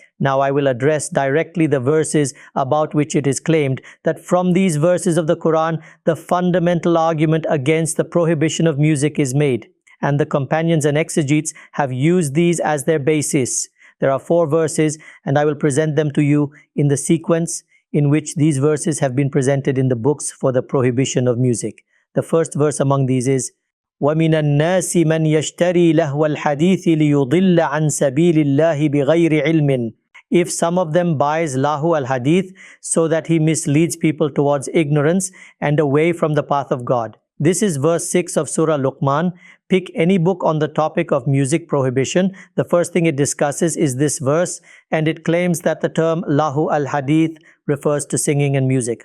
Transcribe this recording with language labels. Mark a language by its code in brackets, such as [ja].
[en] Now I will address directly the verses about which it is claimed that from these verses of the Quran, the fundamental argument against the prohibition of music is made. And the companions and exegetes have used these as their basis. There are 4 verses, and I will present them to you in the sequence in which these verses have been presented in the books for the prohibition of music. The first verse among these is, [ar] وَمِنَ النَّاسِ مَنْ يَشْتَرِي لَهْوَ الْحَدِيثِ لِيُضِلَّ عَنْ سَبِيلِ اللَّهِ بِغَيْرِ عِلْمٍ. [en] If some of them buys lahu al-hadith so that he misleads people towards ignorance and away from the path of God. This is verse 6 of Surah Luqman. Pick any book on the topic of music prohibition. The first thing it discusses is this verse, and it claims that the term lahu al-hadith refers to singing and music.